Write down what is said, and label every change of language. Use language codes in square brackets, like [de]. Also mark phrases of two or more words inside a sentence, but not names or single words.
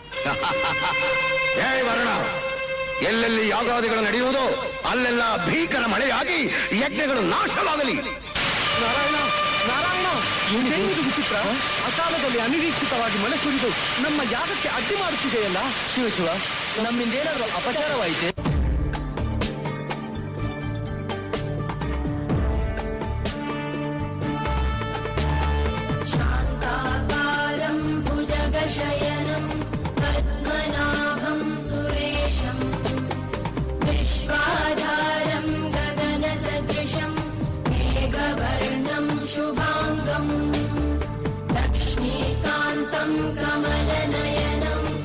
[kn] ಏ ವರ್ಣ, ಎಲ್ಲೆಲ್ಲಿ ಯಾಗಾದಿಗಳು ನಡೆಯುವುದೋ ಅಲ್ಲೆಲ್ಲ ಭೀಕರ ಮಳೆಯಾಗಿ ಯಜ್ಞಗಳು ನಾಶವಾಗಲಿ. ನಾರಾಯಣ, ನಾರಾಯಣ, ಇದೇನಿದು ವಿಚಿತ್ರ? ಅಕಾಲದಲ್ಲಿ ಅನಿರೀಕ್ಷಿತವಾಗಿ ಮಳೆ ಸುರಿದು ನಮ್ಮ ಯಾಗಕ್ಕೆ ಅಡ್ಡಿ ಮಾಡುತ್ತಿದೆಯಲ್ಲ. ಶಿವ, ನಮ್ಮಿಂದೇನಾದ್ರೂ ಅಪಚಾರವಾಯಿತೆ? [sa] शयनं पद्मनाभं सुरेशं विश्वाधारं गगनसदृशं मेघवर्णं शुभाङ्गं लक्ष्मीकान्तं कमलनयनं